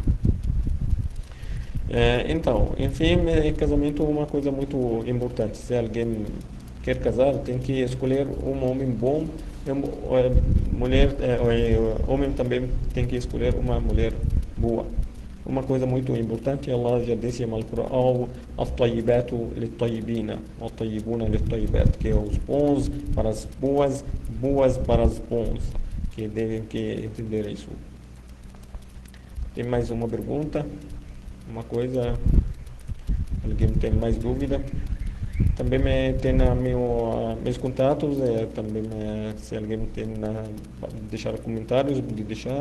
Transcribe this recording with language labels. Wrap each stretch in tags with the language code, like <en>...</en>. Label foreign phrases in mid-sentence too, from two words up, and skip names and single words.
<pt>Então, enfim, casamento é uma coisa muito importante. Se alguém quer casar, tem que escolher um homem bom. Homem também tem que escolher uma mulher boa. Uma coisa muito importante, Allah já disse no Alcorão:</pt> <ar>"الطيبات للطيبين والطيبون للطيبات",</ar> <pt>que é os bons para as boas, boas para os bons, que devem que entender isso. Tem mais uma pergunta? Uma coisa? Alguém tem mais dúvida? Também tem meus contatos, também se alguém tem deixar comentários, pode deixar.</pt>